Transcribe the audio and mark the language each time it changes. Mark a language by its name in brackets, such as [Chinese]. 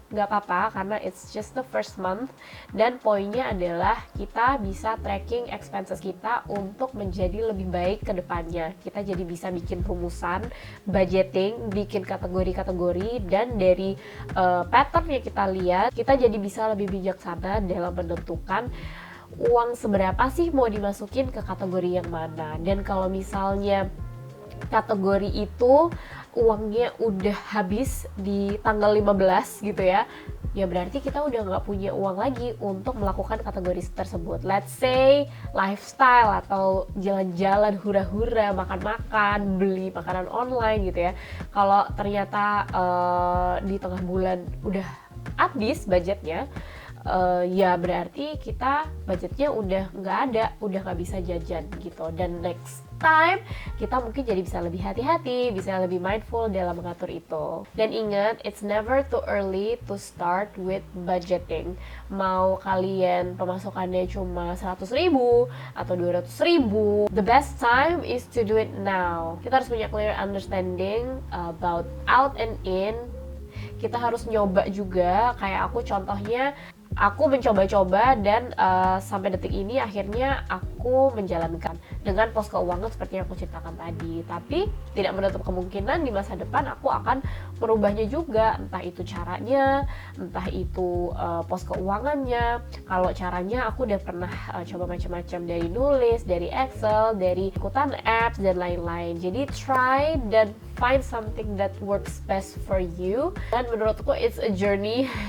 [Indonesian] Nggak apa-apa, karena [English] it's just the first month. [Indonesian] Dan poinnya adalah kita bisa [English] tracking expenses [Indonesian] kita untuk menjadi lebih baik ke depannya. Kita jadi bisa bikin rumusan, budgeting, bikin kategori-kategori, dan dari pattern yang kita lihat, kita jadi bisa lebih bijaksana dalam menentukan uang seberapa sih mau dimasukin ke kategori yang mana. Dan kalau misalnya kategori itu uangnya udah habis di tanggal 15 gitu ya berarti kita udah nggak punya uang lagi untuk melakukan kategori tersebut. [English] Let's say [Indonesian] lifestyle atau jalan-jalan hura-hura, makan-makan, beli makanan online gitu ya. Kalau ternyata di tengah bulan udah habis budgetnya, ya berarti kita budgetnya udah nggak ada, udah nggak bisa jajan gitu. Dan [English] next time [Indonesian] kita mungkin jadi bisa lebih hati-hati, bisa lebih mindful dalam mengatur itu. Dan ingat, [English] it's never too early to start with budgeting. [Indonesian] Mau kalian pemasukannya cuma 100.000 atau 200.000, [English] the best time is to do it now. [Indonesian] Kita harus punya [English] clear understanding about out and in. [Indonesian] Kita harus nyoba juga, kayak aku contohnya, aku mencoba-coba dan sampai detik ini akhirnya aku menjalankan dengan pos keuangan seperti yang aku ceritakan tadi. Tapi tidak menutup kemungkinan di masa depan aku akan merubahnya juga, entah itu caranya, entah itu pos keuangannya. Kalau caranya aku udah pernah coba macam-macam, dari nulis, dari Excel, dari ikutan apps dan lain-lain. Jadi [English] try [Indonesian] dan [English] find something that works best for you. [Indonesian] Dan menurutku [English] it's a journey.